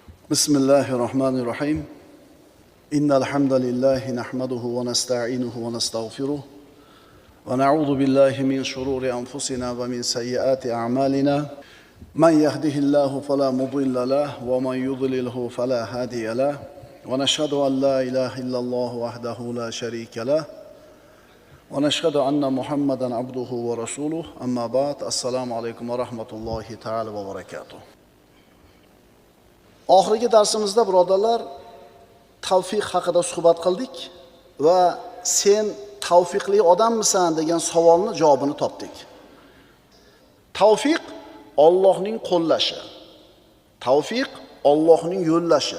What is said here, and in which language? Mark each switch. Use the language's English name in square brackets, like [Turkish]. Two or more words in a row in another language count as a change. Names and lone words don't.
[Arabic] بسم الله الرحمن الرحيم إن الحمد لله نحمده ونستعينه ونستغفره ونعوذ بالله من شرور أنفسنا ومن سيئات أعمالنا من يهده الله فلا مضل له ومن يضلله فلا هادي له ونشهد أن لا إله إلا الله وحده لا شريك له ونشهد أن محمدا عبده ورسوله أما بعد السلام عليكم ورحمة الله تعالى وبركاته. [Uzbek] Oxirgi darsimizda birodarlar tavfiq haqida suhbat qildik va sen tavfiqli odammisan degan savolni javobini topdik. Tavfiq Allohning qo'llashi. Tavfiq Allohning yo'llashi.